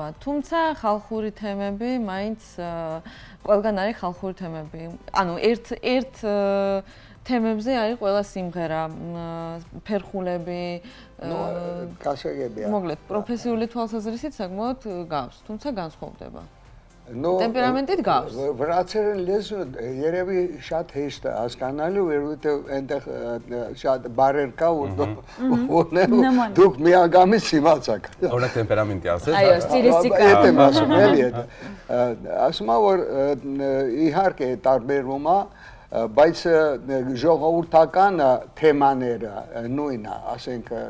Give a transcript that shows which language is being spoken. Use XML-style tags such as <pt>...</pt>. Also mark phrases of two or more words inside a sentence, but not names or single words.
<ka>თუმცა ხალხური თემები მაინც ყველგან არის ხალხური თემები. ანუ ერთ თემებზე არის ყველა სიმღერა, ფერხულები, მოკლედ, პროფესიული თვალსაზრისით საკმაოდ გავს, თუმცა განსხვავდება. ტემპერამენტით გავს.</ka> <hy>Վրացերեն լեզու երևի շատ հեշտ է հասկանալու, որովհետև այնտեղ շատ բարեր կա ու դուք միանգամից իմացաք։ Օրինակ տեմպերամենտի ասես։ Այո, ստիլիստիկա։ Այդ եմ ասում, էլի այդ։ Ասում եմ, որ իհարկե տարբերվում է, բայց ժողովրդական թեմաները նույնն է, ասենք</hy>